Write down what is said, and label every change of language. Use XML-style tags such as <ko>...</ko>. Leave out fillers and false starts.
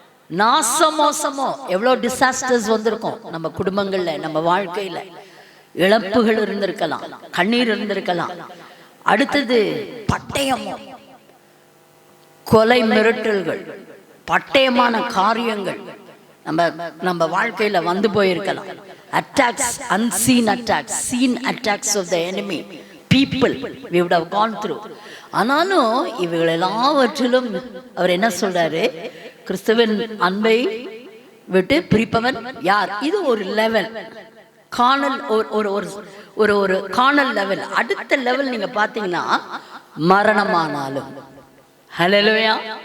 <ta>நாசமோசமோ எவ்வளோ டிசாஸ்டர்ஸ் வந்திருக்கும் நம்ம குடும்பங்கள்ல, நம்ம வாழ்க்கையில. இழப்புகள் இருந்திருக்கலாம், கண்ணீர் இருந்திருக்கலாம். அடுத்தது பட்டயமோ, கொலை மிரட்டல்கள், பட்டயமான காரியங்கள் நம்ம வாழ்க்கையில வந்து போயிருக்கலாம்.</ta> <en>Attacks, unseen attacks, seen attacks of the enemy, people we would have gone through.</en> <ta>ஆனாலும் இவைகள் எல்லாவற்றிலும் அவர் என்ன சொல்றாரு? கிறிஸ்துவின் அன்பை விட்டு பிரிப்பவன் யார்? இது ஒரு லெவல், காணல், ஒரு காணல் லெவல். அடுத்த லெவல் நீங்க பாத்தீங்கன்னா மரணமானாலும். ஹல்லேலூயா.</ta>